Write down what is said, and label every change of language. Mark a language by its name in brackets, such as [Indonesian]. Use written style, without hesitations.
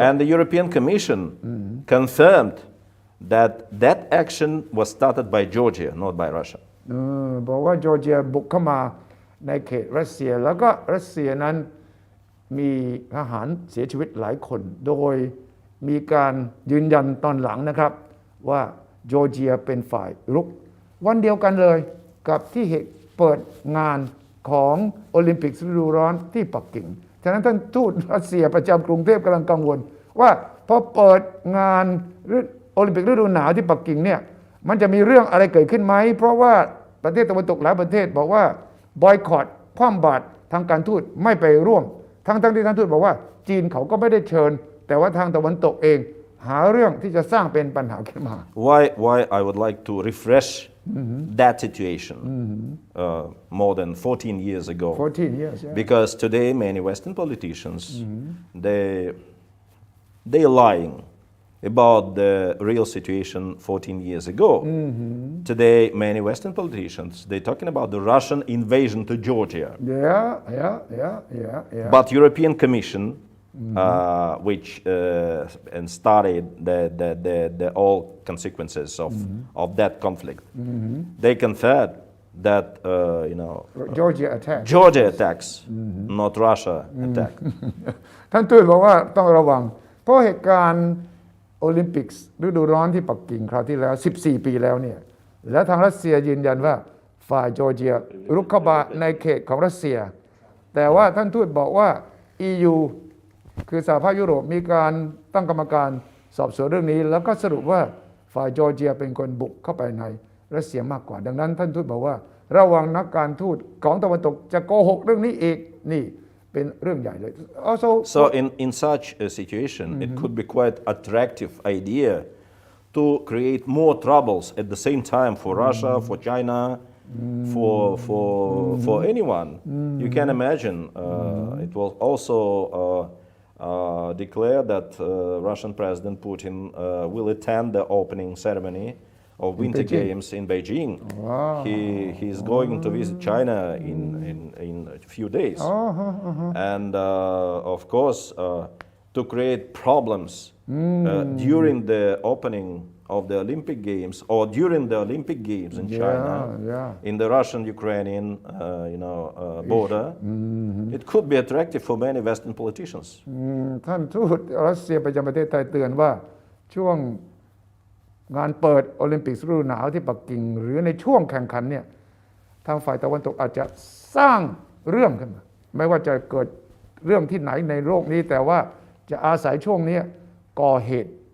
[English] And the European Commission confirmed that that action was started by Georgia, not by Russia. [Thai] บอกว่าจอร์เจียบุกเข้ามาในเขตรัสเซียแล้วก็รัสเซียนั้นมีทหารเสียชีวิตหลายคนโดยมีการยืนยันตอนหลังนะครับว่าจอร์เจียเป็นฝ่ายรุกวันเดียวกันเลยกับที่เหตุเปิดงานของโอลิมปิกฤดูร้อนที่ปักกิ่งฉะนั้นท่านทูตรัสเซียประจำกรุงเทพกำลังกังวลว่าพอเปิดงาน โอลิมปิกฤดูหนาวที่ปักกิ่งเนี่ยมันจะมีเรื่องอะไรเกิดขึ้นไหมเพราะว่าประเทศตะวันตกหลายประเทศบอกว่าบอยคอตคว่ำบาตรทางการทูตไม่ไปร่วมทั้งที่ท่านทูตบอกว่าจีนเขาก็ไม่ได้เชิญแต่ว่าทางตะวันตกเองหาเรื่องที่จะสร้างเป็นปัญหาขึ้นมา [English] Why I would like to refresh that situation more than 14 years ago. 14 years yeah. Because today many Western politicians they lying about the real situation 14 years ago. Today many Western politicians they talking about the Russian invasion to Georgia. Yeah. But European Commission which and studied the all consequences of that conflict. They confirmed that Georgia attacks, not Russia attack. [Thai] ท่านทูตบอกว่าต้องระวังเพราะเหตุการณ์โอลิมปิกฤดูร้อนที่ปักกิ่งคราวที่แล้ว14 ปีแล้วเนี่ยและทางรัสเซียยืนยันว่าฝ่ายจอร์เจียรุกเข้ามาในเขตของรัสเซียแต่ว่าท่านทูตบอกว่า EUคือสหภาพยุโรปมีการตั้งกรรมการสอบสวนเรื่องนี้แล้วก็สรุปว่าฝ่ายจอร์เจียเป็นคนบุกเข้าไปในรัสเซียมากกว่าดังนั้นท่านทูตบอกว่าระวังนักการทูตของตะวันตกจะโกหกเรื่องนี้อีกนี่เป็นเรื่องใหญ่เลย [English] So in such a situation it could be quite attractive idea to create more troubles at the same time for Russia, for China, for anyone. You can imagine it was also declared that Russian President Putin will attend the opening ceremony of Winter Games in Beijing. Wow. He is going to visit China in a few days. And of course, to create problems during the opening of the Olympic Games or during the Olympic Games in China, in the Russian-Ukrainian border, it could be attractive for many Western politicians. [Thai] ท่านทูตรัสเซียประจำประเทศไทยเตือนว่าช่วงงานเปิดโอลิมปิกฤดูหนาวที่ปักกิ่งหรือในช่วงแข่งขันเนี่ยทางฝ่ายตะวันตกอาจจะสร้างเรื่องขึ้นมาไม่ว่าจะเกิดเรื่องที่ไหนในโลกนี้แต่ว่าจะอาศัยช่วงนี้ก่อเหตุ